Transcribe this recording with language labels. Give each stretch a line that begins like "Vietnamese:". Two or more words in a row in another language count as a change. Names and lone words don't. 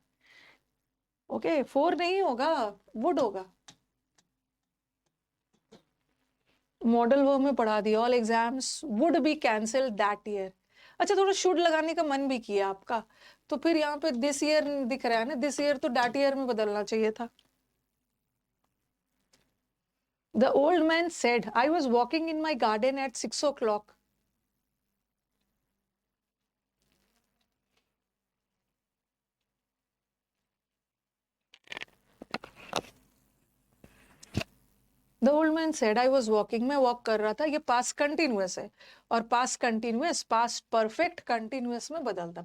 Hindi: ओके, फोर नहीं होगा, वुड होगा।
English: modal verb
Hindi: में पढ़ा दिया,
English: all exams would be cancel that year.
Hindi: अच्छा, थोड़ा शुड लगाने का मन भी किया आपका, तो फिर यहाँ पे
English: this year
Hindi: दिख रहा है ना,
English: this year
Hindi: तो
English: that year
Hindi: में बदलना चाहिए था।
English: The old man said, I was walking in my garden at 6 o'clock. The old man said, I was walking.
Hindi: मैं walk कर रहा था। ये
English: past continuous
Hindi: है, और
English: past continuous past perfect continuous
Hindi: में बदलता।